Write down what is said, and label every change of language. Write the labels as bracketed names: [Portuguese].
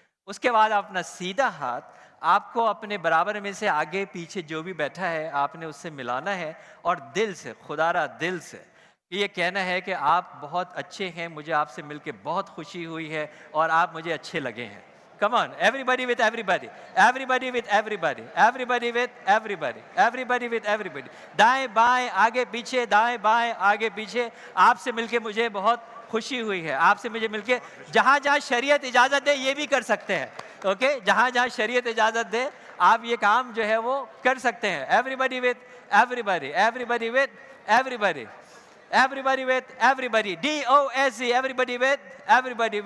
[Urdu] اس کے بعد اپنا سیدھا ہاتھ آپ کو اپنے برابر میں سے آگے پیچھے جو بھی بیٹھا ہے آپ نے اس سے ملانا ہے، اور دل سے، خدا را دل سے یہ کہنا ہے کہ آپ بہت اچھے ہیں، مجھے آپ سے مل کے بہت خوشی ہوئی ہے اور آپ مجھے اچھے لگے ہیں. [English] Come on, everybody with everybody, everybody with everybody, everybody with everybody, everybody with everybody. [Urdu] دائیں بائیں آگے پیچھے، دائیں بائیں آگے پیچھے. آپ سے مل کے مجھے بہت خوشی ہوئی ہے، آپ سے مجھے مل کے. جہاں جہاں شریعت اجازت دے یہ بھی کر سکتے ہیں. اوکے، جہاں جہاں شریعت اجازت دے آپ یہ کام جو ہے وہ کر سکتے ہیں. [English] Everybody with everybody, everybody with everybody. Everybody with everybody. DOSE, everybody with everybody.